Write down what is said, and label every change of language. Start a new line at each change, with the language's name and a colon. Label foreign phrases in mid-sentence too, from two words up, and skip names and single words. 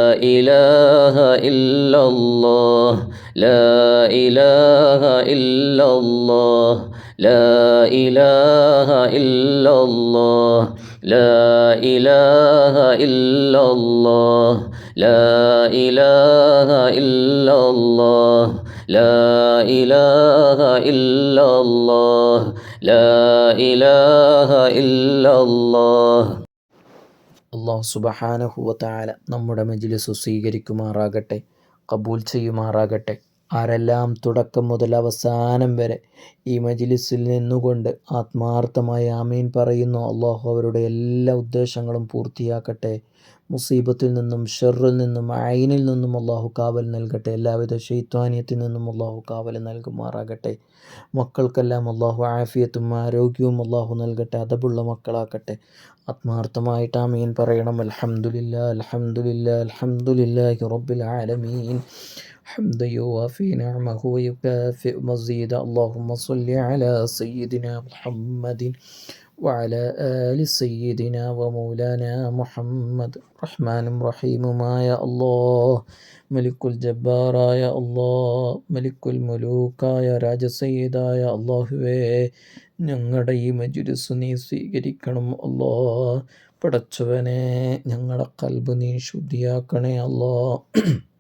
Arabic: إله إلا الله لا إله إلا الله لا إله إلا الله لا إله إلا الله لا إله إلا الله لا إله إلا الله لا إله إلا الله. الله سبحانه وتعالى
Malayalam: നമ്മുടെ മജ്ലിസ് സ്വീകരിക്കുമാറാകട്ടെ, കബൂൽ ചെയ്യുമാറാകട്ടെ. ആരെല്ലാം തുടക്കം മുതൽ അവസാനം വരെ ഈ മജ്ലിസിൽ നിന്നുകൊണ്ട് ആത്മാർത്ഥമായി ആമീൻ പറയുന്നു, അള്ളാഹു അവരുടെ എല്ലാ ഉദ്ദേശങ്ങളും പൂർത്തിയാക്കട്ടെ. മുസീബത്തിൽ നിന്നും ഷർറിൽ നിന്നും ഐനിൽ നിന്നും അള്ളാഹു കാവൽ നൽകട്ടെ. എല്ലാവിധ ശൈത്വാനിയത്തിൽ നിന്നും അള്ളാഹു കാവൽ നൽകുമാറാകട്ടെ. മക്കൾക്കെല്ലാം അള്ളാഹു ആഫിയത്തും ആരോഗ്യവും അള്ളാഹു നൽകട്ടെ, അതബുള്ള മക്കളാക്കട്ടെ. ആത്മാർത്ഥമായിട്ട് ആമീൻ പറയണം.
Arabic: الحمد لله الحمد لله الحمد لله رب العالمين. حمدا يوافي نعمه ويكافئ مزيدا. اللهم صل على سيدنا محمد وعلى آل سيدنا ومولانا محمد.
Malayalam: റഹ്മാനും റഹീമുമായ അല്ലാഹ്, മലിക്കുൽ ജബ്ബാറായ അല്ലാഹ്, മലിക്കുൽ മുലൂക്കായ രാജസയ്യിദായ അല്ലാഹുവേ, ഞങ്ങളുടെ ഈ മജ്ലിസ് നീ സ്വീകരിക്കണം അല്ലാഹ്. പടച്ചവനെ, ഞങ്ങളുടെ ഖൽബ് നീ ശുദ്ധിയാക്കണേ അല്ലാഹ്.